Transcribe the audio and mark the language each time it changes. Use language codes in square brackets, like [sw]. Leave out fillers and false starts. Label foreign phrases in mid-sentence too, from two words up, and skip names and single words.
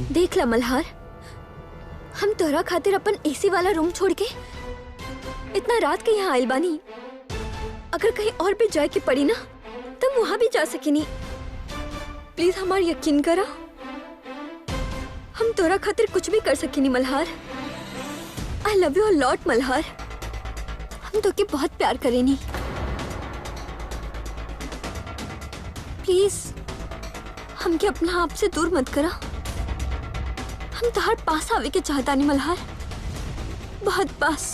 [bho] देख ला मल्हार, हम तोरा खातिर अपन एसी वाला रूम छोड़ के इतना रात के यहाँ आइल बानी। अगर कहीं और भी जाए की पड़ी ना तब वहाँ भी जा सकिनी। प्लीज हमार यकीन करा, हम तोरा खातिर कुछ भी कर सकिनी मल्हार। [en] I love you a lot [bho] मल्हार, हम तो के बहुत प्यार करेनी। प्लीज हमके अपना आप से दूर मत करा, हम तोहर पास आवे के चाहता नहीं मल्हार, बहुत पास।